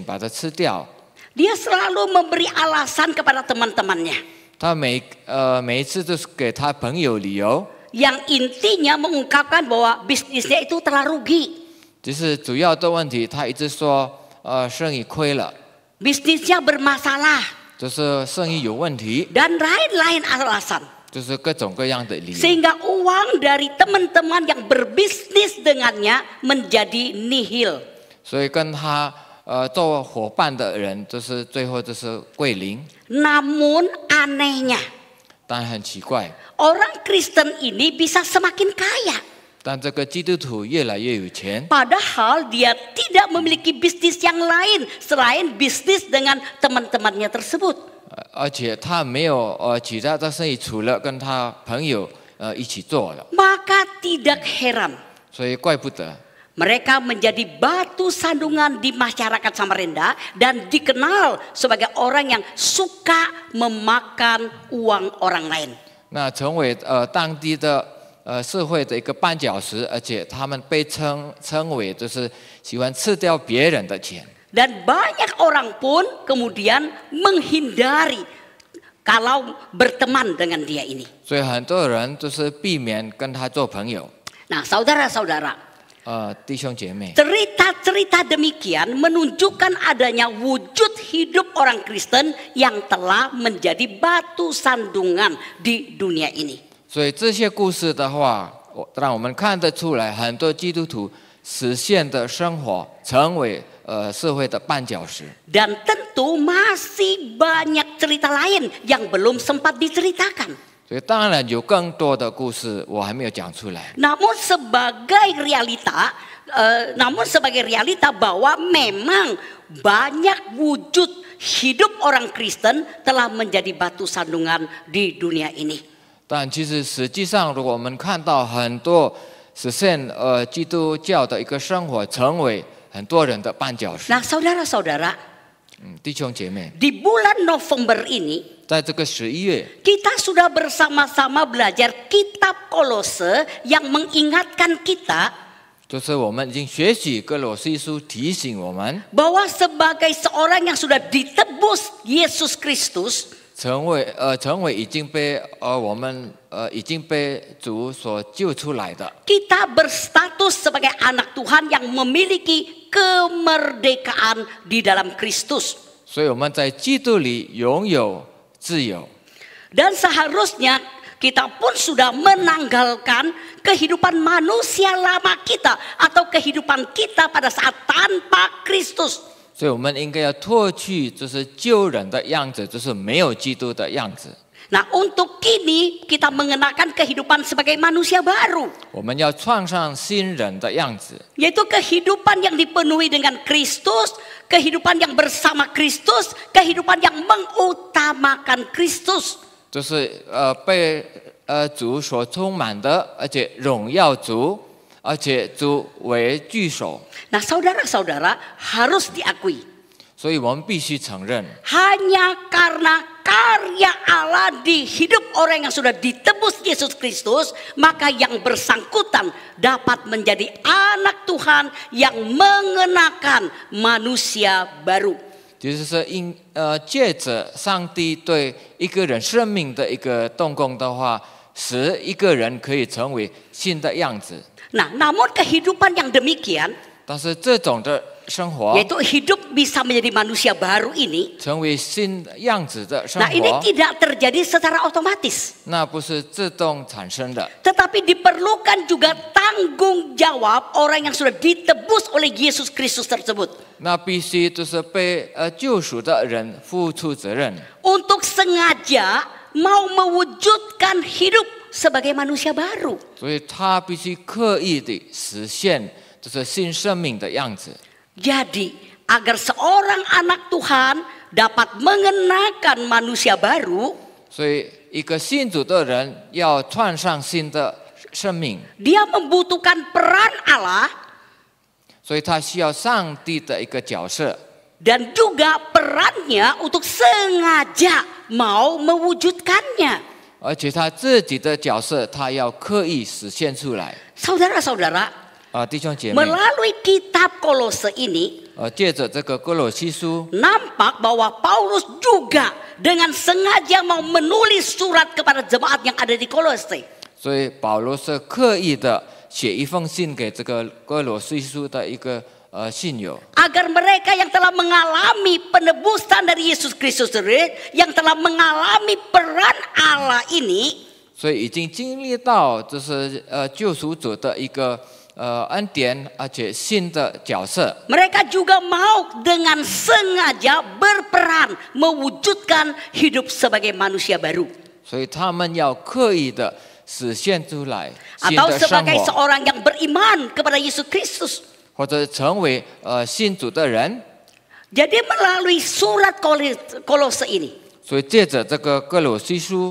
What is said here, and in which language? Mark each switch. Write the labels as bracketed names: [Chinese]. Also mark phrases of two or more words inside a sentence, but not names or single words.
[Indonesian] Dia selalu memberi alasan kepada teman-temannya. [Chinese] 他每一次都是给他朋友理由， [Indonesian] yang intinya mengungkapkan bahwa bisnisnya itu telah rugi, [Chinese] 就是主要的问题，他一直说生意亏了， [Indonesian] bisnisnya bermasalah, [Chinese] 就是生意有问题， [Indonesian] dan lain-lain alasan. [Chinese] 就是各种各样的理由。 [Indonesian] Sehingga uang dari teman-teman yang berbisnis dengannya menjadi nihil. [Chinese] 所以跟他做伙伴的人，就是最后就是归零。 [Indonesian] Namun anehnya, [Chinese] 但很奇怪， [Indonesian] orang Kristen ini bisa semakin kaya. [Chinese] 但这个基督徒越来越有钱， [Indonesian] Padahal dia tidak memiliki bisnis yang lain selain bisnis dengan teman-temannya tersebut. [Chinese] 而且他没有其他的生意，除了跟他朋友一起做的， [Indonesian] Maka tidak heran [Chinese] 所以怪不得 [Indonesian] mereka menjadi batu sandungan di masyarakat Samarinda dan dikenal sebagai orang yang suka memakan uang orang lain. [Chinese] 那成为当地的社会的一个绊脚石，而且他们被称为就是喜欢吃掉别人的钱。 [Indonesian] Dan banyak orang pun kemudian menghindari kalau berteman dengan dia ini. [Chinese] 所以很多人就是避免跟他做朋友。 [Indonesian] Nah, saudara-saudara, [Chinese] 弟兄姐妹， [Indonesian] cerita-cerita demikian menunjukkan adanya wujud hidup orang Kristen yang telah menjadi batu sandungan di dunia ini. [Chinese] 所以这些故事的话，让我们看得出来，很多基督徒实现的生活成为社会的绊脚石。 [Indonesian] Dan tentu masih banyak cerita lain yang belum sempat diceritakan. [Chinese] 所以当然有更多的故事我还没有讲出来。 [Indonesian] Namun sebagai realita bahwa memang banyak wujud hidup orang Kristen telah menjadi batu sandungan di dunia ini. [Chinese] 但其实实际上，如果我们看到很多实现基督教的一个生活，成为很多人的绊脚石。 [Indonesian] Nah, saudara-saudara, [Chinese] 弟兄姐妹， [Indonesian] di bulan November ini [Chinese] 在这个11月， [Indonesian] kita sudah bersama-sama belajar kitab Kolose yang mengingatkan kita [Chinese] 就是我们已经学习哥罗西书，提醒我们 [Indonesian] bahwa sebagai seorang yang sudah ditebus Yesus Kristus, [Chinese] 成为已经被我们已经被主所救出来的， [Indonesian] kita berstatus sebagai anak Tuhan yang memiliki kemerdekaan di dalam Kristus. [Chinese] 所以我们在基督里拥有自由。 [Indonesian] Dan seharusnya kita pun sudah menanggalkan kehidupan manusia lama kita atau kehidupan kita pada saat tanpa Kristus. [Chinese] 所以我们应该要脱去就是旧人的样子，就是没有基督的样子。 [Indonesian] Nah, untuk kini kita mengenakan kehidupan sebagai manusia baru, [Chinese] 我们要穿上新人的样子， [Indonesian] yaitu kehidupan yang dipenuhi dengan Kristus, kehidupan yang bersama Kristus, kehidupan yang mengutamakan Kristus. [Chinese] 就是被主所充满的，而且荣耀主，而且主为居首。 [Indonesian] Nah, saudara-saudara harus diakui, [Chinese] 所以我们必须承认， [Indonesian] hanya karena karya Allah di hidup orang yang sudah ditebus Yesus Kristus, maka yang bersangkutan dapat menjadi anak Tuhan yang mengenakan manusia baru. [Chinese] 就是说借着上帝对一个人生命的一个动工的话，使一个人可以成为新的样子。 [Indonesian] Nah, namun kehidupan yang demikian, [Chinese] 但是这种的生活， [Indonesian] yaitu hidup bisa menjadi manusia baru ini, [Chinese] 成为新样子的生 [Indonesian] nah ini [Chinese] 活， [Indonesian] tidak terjadi secara otomatis. [Chinese] 那不是自动产生的。 [Indonesian] Tetapi diperlukan juga tanggung jawab orang yang sudah ditebus oleh Yesus Kristus tersebut. [Chinese] 那必须就是被救赎的人付出责任， [Indonesian] Untuk sengaja mau mewujudkan hidup sebagai manusia baru. [Chinese] 所以他必须刻意的实现就是新生命的样子。 [Indonesian] Jadi agar seorang anak Tuhan dapat mengenakan manusia baru, [Chinese] 所以一个信主的人要穿上新的生命， [Indonesian] dia membutuhkan peran Allah [Chinese] 所以他需要上帝的一个角色， [Indonesian] dan juga perannya untuk sengaja mau mewujudkannya. [Chinese] 而且他自己的角色他要刻意实现出来。 [Indonesian] Saudara-saudara, [Chinese] 弟兄姐妹， [Indonesian] melalui kitab Kolose ini [Chinese] 借着这个哥罗西书， [Indonesian] nampak bahwa Paulus juga dengan sengaja mau menulis surat kepada jemaat yang ada di Kolose. [Chinese] 所以保罗是刻意的写一封信给这个哥罗西书的一个信友， [Indonesian] Agar mereka yang telah mengalami penebusan dari Yesus Kristus sendiri, yang telah mengalami peran Allah ini, [Chinese] 所以已经经历到就是救赎主的一个恩典，而且新的角色。 [Indonesian] mereka juga mau dengan sengaja berperan mewujudkan hidup sebagai manusia baru. [Chinese] 所以他们要刻意的实现出来新 [Indonesian] Atau [Chinese] 的生 [Indonesian] sebagai [Chinese] 活， [Indonesian] seorang yang beriman kepada Yesus Kristus. [Chinese] 或者成为信主的人。 [Indonesian] Jadi melalui surat Kolose ini, [Chinese] 所以借着这个哥罗西书，